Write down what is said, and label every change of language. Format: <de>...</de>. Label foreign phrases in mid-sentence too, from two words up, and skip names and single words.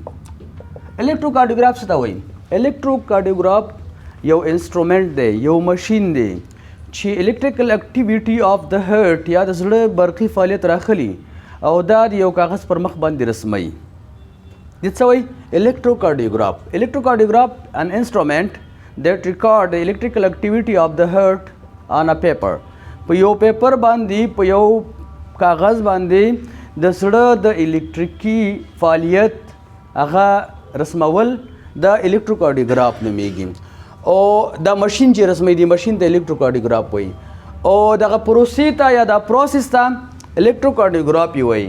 <ps>الکتروکارډیوګراف څه ته وایي؟ الکتروکارډیوګراف یو انسټرومنټ دی، یو ماشین دی چې</ps> <en>electrical activity of</en> <ps>د هارت یا د زړه برقي فعالیت راخلي او دا د یو کاغذ پر مخ باندې رسموي. دې څه وایي؟</ps> <en>الکتروکارډیوګراف. الکتروکارډیوګراف an instrument that record the electrical activity of the heart on a paper.</en> <ps>په یو پیپر باندې، په یو کاغذ باندې د زړه د الکتریکي فعالیت هغه رسمول د الکتروکارډیوګراف نومیږي. او دا ماشین چې رسموي دی ماشین ته الکتروکارډیوګراف وایي، او دغه پروسې ته یا دا پروسس ته الکتروکارډیوګرافي وایي.</ps>